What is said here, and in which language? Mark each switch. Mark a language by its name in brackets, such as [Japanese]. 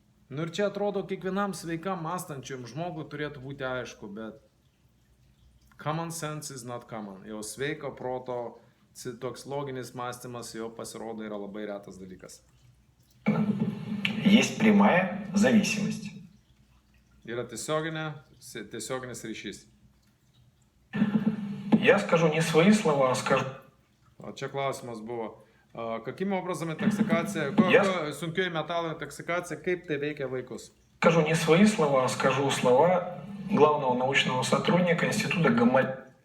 [Lithuanian] Nu ir čia atrodo kiekvienam sveikam mąstančiam žmogui turėtų būti aišku, bet [English] common sense is not common. [Lithuanian] Jau sveiko proto toks loginis mąstymas jau pasirodo yra labai retas dalykas. [Russian] Есть прямая зависимость. [Lithuanian] Yra tiesioginis ryšys. [Russian] Я скажу не свои слова, а скажу... [Lithuanian] O čia klausimas buvo, [Russian] каким образом интоксикация, [Lithuanian] sunkioji metalų intoksikacija, kaip tai veikia vaikus? [Russian] Скажу не свои слова, а скажу слова главного научного сотрудника Института Гамалея.